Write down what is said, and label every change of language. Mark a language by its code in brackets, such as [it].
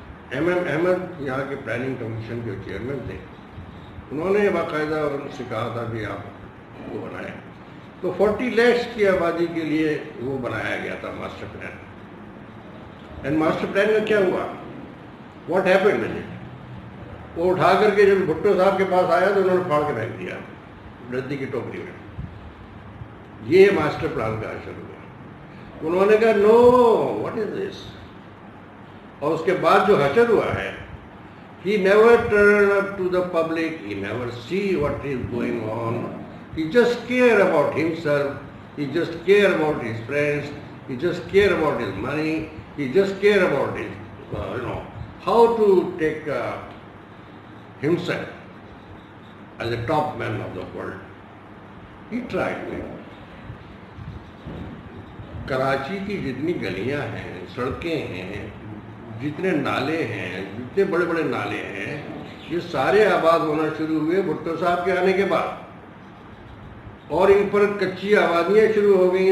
[ur] M M Ahmad یہاں کے planning commission کے چیئرمین تھے، انہوں نے باقاعدہ ان سے کہا تھا کہ آپ وہ بنائیں، تو 40 لاکھ کی آبادی کے لیے وہ بنایا گیا تھا master plan. And master plan کا کیا ہوا؟ [en] What happened with it? [ur] وہ اٹھا کر کے جب بھٹو صاحب کے پاس آیا تو انہوں نے پھاڑ کے پھینک دیا ردی کی ٹوکری میں. یہ ماسٹر پلان کا حشر ہوا. انہوں نے کہا نو، واٹ از دس؟ اور اس کے بعد جو حشر ہوا ہے، [en] he never turned up to the public, he never see what is going on, he just care about himself, he just care about his friends, he just care about his money, he just care about his, how to take himself as a top man of the world. He tried me. [ur] Karachi کی جتنی گلیاں ہیں، سڑکیں ہیں، جتنے نالے ہیں، جتنے بڑے بڑے نالے ہیں، یہ سارے آباد ہونا شروع ہوئے بھٹو صاحب کے آنے کے بعد، اور ان پر کچی آبادیاں شروع ہو گئیں.